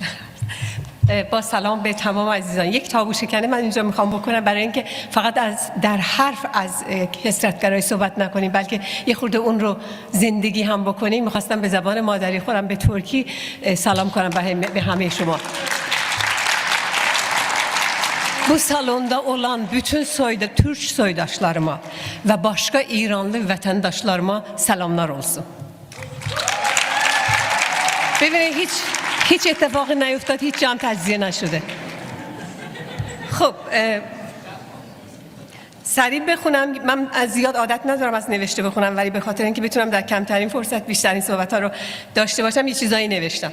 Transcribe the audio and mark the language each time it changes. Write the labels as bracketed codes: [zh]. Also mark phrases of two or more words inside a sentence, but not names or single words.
[fa] با سلام به تمام عزیزان. یک تابو شکنی من اینجا میخوام بکنم برای اینکه فقط در حرف از کثرت‌گرایی صحبت نکنیم، بلکه یه خورده اون رو زندگی هم bکنیم. میخواستم به zabon مادری خودم به ترکی سلام کنم به همه شما. [tr] Bu salonda olan bütün Türk soydaşlarıma ve başka İranlı vatandaşlarıma selamlar olsun. [fa] ببینید هیچ اتفاقی نیفتاد، هیچ جا هم تجزیه نشده. خب سریع بخونم. من از زیاد عادت ندارم از نوشته بخونم، ولی به خاطر اینکه بتونم در کمترین فرصت بیشترین صحبت‌ها رو داشته باشم یه چیزایی نوشتم.